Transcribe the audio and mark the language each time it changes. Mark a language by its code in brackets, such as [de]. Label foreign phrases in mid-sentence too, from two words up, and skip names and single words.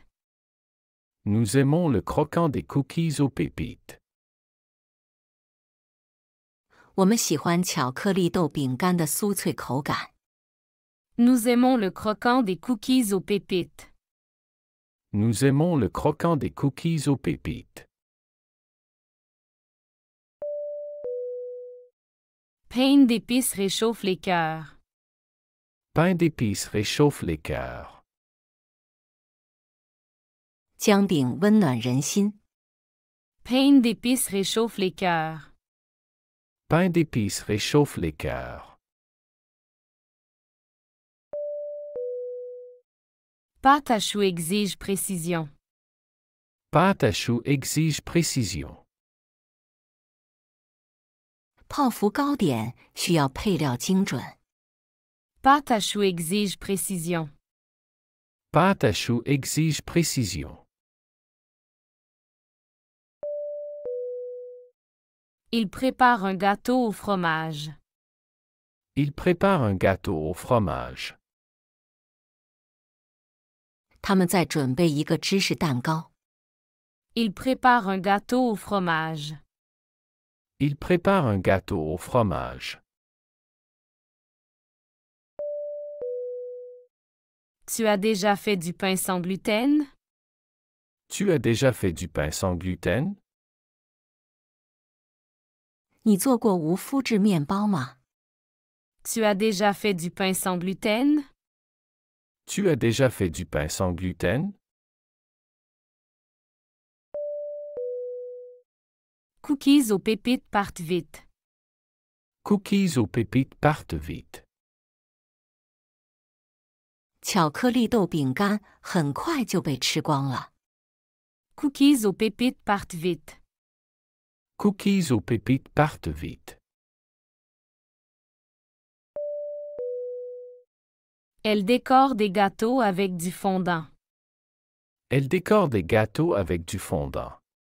[fr] Nous aimons le croquant des cookies aux pépites. [zh] 我们喜欢巧克力豆饼干的酥脆口感。 [fr] Nous aimons le croquant des cookies aux pépites. Nous aimons le croquant des cookies aux pépites. Pain d'épices réchauffe les cœurs. Pain d'épices réchauffe les cœurs. [zh] 姜饼温暖人心。 [fr] Pain d'épices réchauffe les cœurs. Pain d'épices réchauffe les cœurs. Pâte à choux exige précision. Pâte à choux exige précision. [zh] 泡芙糕点需要配料精准。 [fr] Pâte à choux exige précision. Pâte à choux exige précision. Il prépare un gâteau au fromage. Il prépare un gâteau au fromage. [zh] 他们在准备一个芝士蛋糕。 [fr] Il prépare un gâteau au fromage. Il prépare un gâteau au fromage. Tu as déjà fait du pain sans gluten? Tu as déjà fait du pain sans gluten? [zh] 你做过无麸质面包吗？ [fr] Tu as déjà fait du pain sans gluten? Tu as déjà fait du pain sans gluten? Cookies aux pépites partent vite. Cookies aux pépites partent vite. [zh] 巧克力豆饼干很快就被吃光了。 [fr] Cookies aux pépites partent vite. Cookies aux pépites partent vite. Elle décore des gâteaux avec du fondant. Elle décore des gâteaux avec du fondant.